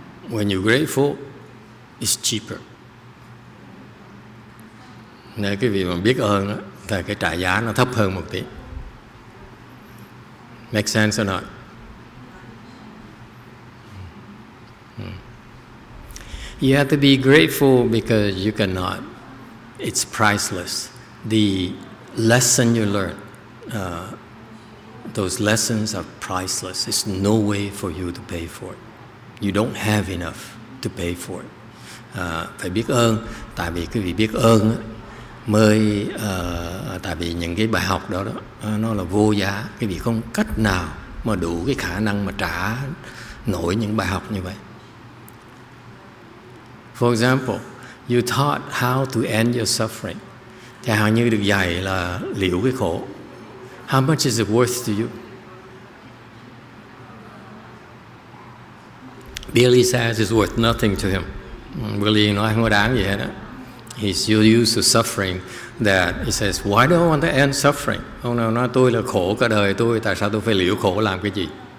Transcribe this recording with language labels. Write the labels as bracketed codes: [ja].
[en] When you're grateful, it's cheaper. [vi] Nếu cái việc mà biết ơn đó, thì cái trả giá nó thấp hơn một tí. [en] Make sense or not? You have to be grateful because you cannot. It's priceless. The lesson you learn, those lessons are priceless. There's no way for you to pay for it. You don't have enough to pay for it. [vi] Phải biết ơn, tại vì cái việc biết ơn mới, tại vì những cái bài học đó nó là vô giá. Cái việc không cách nào mà đủ cái khả năng mà trả nổi những bài học như vậy. [en] For example, you taught how to end your suffering. [vi] Chẳng hạn như được dạy là liễu cái khổ. [en] How much is it worth to you? Billy says it's worth nothing to him. [vi] Billy nói không có đáng gì hết đó. [en] He's so used to suffering that he says, why do I want to end suffering? [vi] Ông nào nói tôi là khổ cả đời tôi, tại sao tôi phải liễu khổ làm cái gì?